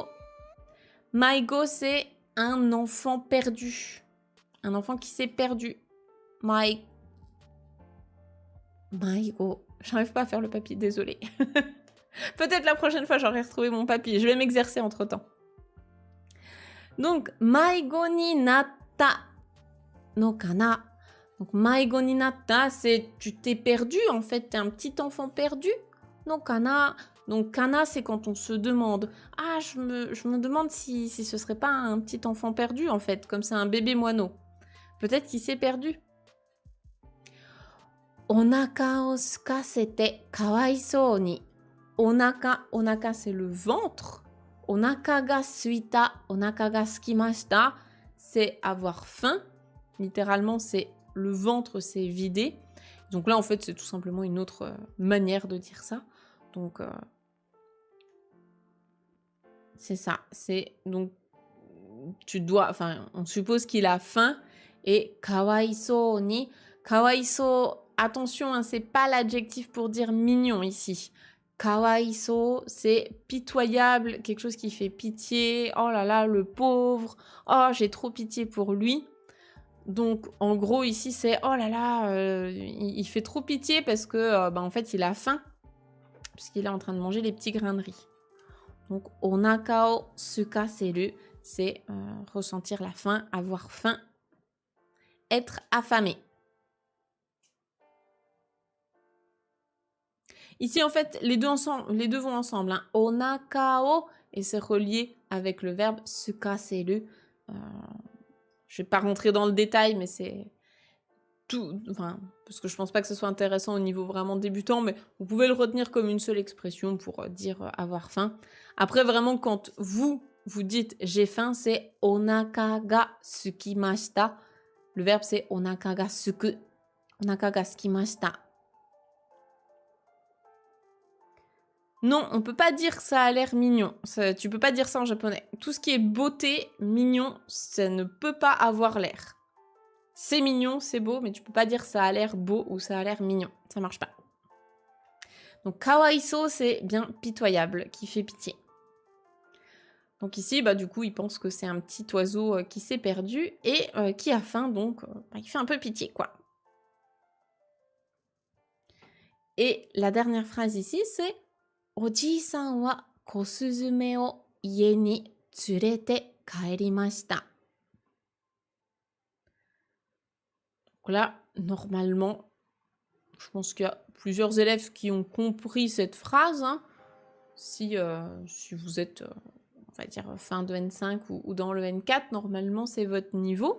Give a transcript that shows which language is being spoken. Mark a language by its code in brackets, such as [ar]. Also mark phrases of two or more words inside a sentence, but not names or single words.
[fr] Maigo, c'est un enfant perdu. Un enfant qui s'est perdu. Maigo. J'arrive pas à faire le papy, désolée. Peut-être la prochaine fois, j'aurai retrouvé mon papy. Je vais m'exercer entre-temps. Donc, [ja] 迷子になったのかな. Donc, 迷子になった, [fr] c'est tu t'es perdu, en fait, t'es un petit enfant perdu. [ja] のかな. [fr] Donc, kana, c'est quand on se demande. Ah, je me demande si ce serait pas un petit enfant perdu, en fait, comme c'est un bébé moineau. Peut-être qu'il s'est perdu. [ja] お腹をすかせて可哀想に. [fr] Onaka, c'est le ventre. [ja] お腹がすいた、お腹がすきました, [fr] c'est avoir faim. Littéralement, c'est le ventre s'est vidé. Donc là, en fait, c'est tout simplement une autre manière de dire ça. Donc, c'est ça. C'est donc, on suppose qu'il a faim. [ja] Et 可哀想に. [fr] Kawaisou, attention, hein, c'est pas l'adjectif pour dire mignon ici. Kawaiso, c'est pitoyable, quelque chose qui fait pitié. Oh là là, le pauvre. Oh, j'ai trop pitié pour lui. Donc, en gros, ici, c'est oh là là, il fait trop pitié parce que, en fait, il a faim. Puisqu'il est en train de manger les petits grains de riz. Donc, [ja] お腹をすかせる, [fr] c'est ressentir la faim, avoir faim, être affamé. Ici, en fait, les deux vont ensemble. Hein. Onakao, et c'est relié avec le verbe sukaseru. Je ne vais pas rentrer dans le détail, mais c'est tout. Enfin, parce que je ne pense pas que ce soit intéressant au niveau vraiment débutant, mais vous pouvez le retenir comme une seule expression pour dire avoir faim. Après, vraiment, quand vous dites j'ai faim, c'est [ja] お腹がすきました. [fr] Le verbe, c'est [ja] お腹がすく。お腹がすきました. [fr] Non, on peut pas dire que ça a l'air mignon. Tu peux pas dire ça en japonais. Tout ce qui est beauté, mignon, ça ne peut pas avoir l'air. C'est mignon, c'est beau, mais tu peux pas dire ça a l'air beau ou ça a l'air mignon. Ça marche pas. Donc kawaiso, c'est bien pitoyable, qui fait pitié. Donc ici, du coup, il pense que c'est un petit oiseau qui s'est perdu et qui a faim, donc il fait un peu pitié, quoi. Et la dernière phrase ici, c'est [ja] おじさんは子雀を家に連れて帰りました. [fr] Donc là, normalement, je pense qu'il y a plusieurs élèves qui ont compris cette phrase. Hein. Si vous êtes, on va dire, fin de N5 ou dans le N4, normalement, c'est votre niveau.